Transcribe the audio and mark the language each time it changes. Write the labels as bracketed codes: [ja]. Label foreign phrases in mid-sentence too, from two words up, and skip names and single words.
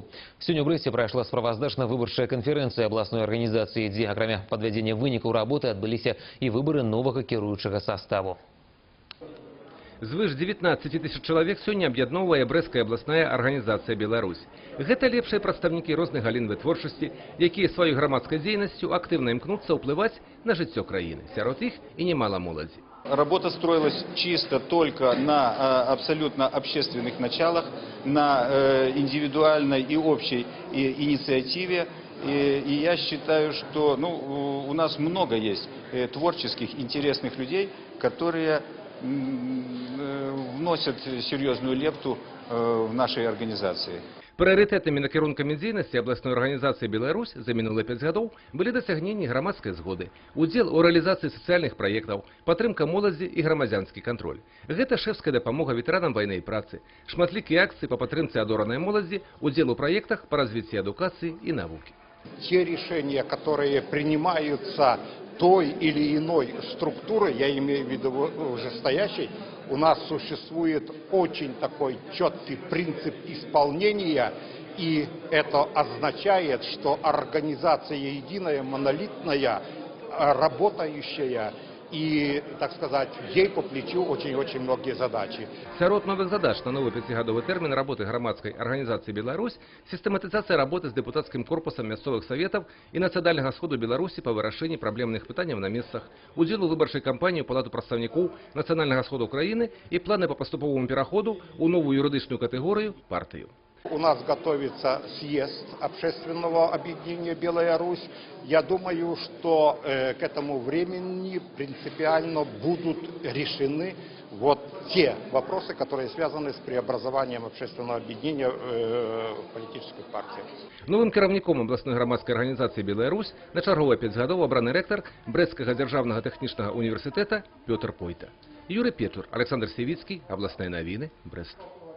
[be] Сёння ў Брэсце прайшла справаздачна-выбарчая канферэнцыя абласной арганізацыі, дзе, акрамя падвядзення вынікаў работы, адбыліся і выбары новага кіруючага саставу. Звыш 19 тысяч чалавек сёння аб'ядноўвае брэсцкая абласная арганізацыя «Беларусь». Гэта лепшыя прадстаўнікі розных галін вытворчасці, якія сваёй грамадскай дзейнасцю актыўна імкнуцца ўплываць на жыццё краіны. Сярод іх і немало моладзі. [ru] Работа строилась чисто только на абсолютно общественных началах, на индивидуальной и общей инициативе. И я считаю, что у нас много есть творческих, интересных людей, которые вносят серьезную лепту в нашей организации. [be] Прыярытэтнымі накірункамі дзейнасці абласной арганізацыі «Беларусь» за мінулыя 5 гадоў былі дасягненні грамадскай згоды, удзел у рэалізацыі сацыяльных праектаў, падтрымка моладзі і грамадзянскі кантроль. Гэта шэфская дапамога ветэранам вайны і працы, шматлікія акцыі па падтрымцы адоранай моладзі, удзел у праектах па развіцці адукацыі і навукі. [ru] Те решения, которые принимаются той или иной структурой, я имею в виду вышестоящей, у нас существует очень такой четкий принцип исполнения, и это означает, что организация единая, монолитная, работающая, и, так сказать, ей по плечу очень-очень многие задачи. [be] Сярод новых задач на новый 5-гадовый тэрмін работы грамадскай арганізацыі «Беларусь» сістэматызацыя работы з дэпутацкім корпусам мясцовых саветаў і нацыянальнага сходу Беларусі па вырашэнні праблемных пытанняў на месцах, удзел у выбарчай кампаніі ў палату прадстаўнікоў нацыянальнага сходу краіны і планы па паступоваму пераходу ў новую юрыдычную катэгорыю – партыю. [ru] У нас готовится съезд общественного объединения «Белая Русь». Я думаю, что к этому времени принципиально будут решены вот те вопросы, которые связаны с преобразованием общественного объединения в политическую партию. [be] Новым кіраўніком абласной грамадскай арганізацыі «Белая Русь» на чарговыя 5 гадоў абраны рэктар Брэсцкага дзяржаўнага тэхнічнага універсітэта Пётр Пойта. [ru] Юрый Печур, Александр Севицкий, областные новины, Брест.